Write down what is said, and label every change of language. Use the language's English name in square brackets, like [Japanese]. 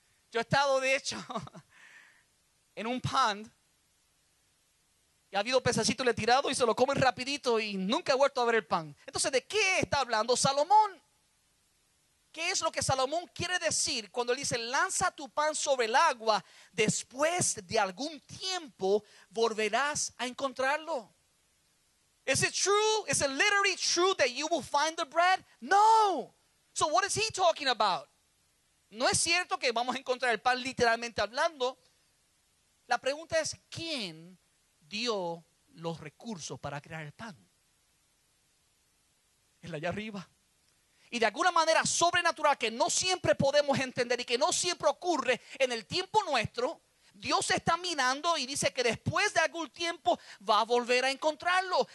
[Spanish] Yo he estado, de hecho, en un pond y ha habido pececitos, le he tirado y se lo comen rapidito y nunca he vuelto a ver el pan. Entonces, ¿de qué está hablando Salomón? ¿Qué es lo que Salomón quiere decir cuando él dice lanza tu pan sobre el agua? Después de algún tiempo volverás a encontrarlo. [English] Is it true? Is it literally true that you will find the bread? No. So what is he talking about? [Spanish] No es cierto que vamos a encontrar el pan literalmente hablando. La pregunta es, ¿quién dio los recursos para crear el pan? Es allá arriba. Y de alguna manera sobrenatural que no siempre podemos entender y que no siempre ocurre en el tiempo nuestro, Dios está mirando y dice que después de algún tiempo va a volver a encontrarlo.